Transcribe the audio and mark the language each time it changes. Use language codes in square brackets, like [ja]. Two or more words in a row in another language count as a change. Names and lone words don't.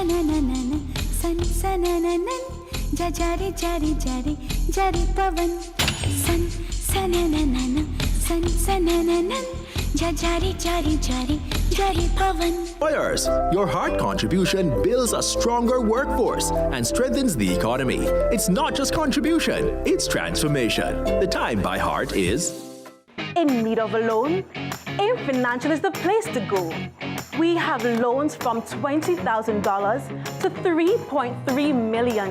[hi] सन सनननन जा जारी जारी जारी जारी पवन सुन सननना, सुन सनननन, जारी जारी जारी जारी पवन. [en] Employers, your hard contribution builds a stronger workforce and strengthens the economy. It's not just contribution, it's transformation. The time by heart is... In need of a loan? AIM Financial is the place to go. We have loans from $20,000 to $3.3 million.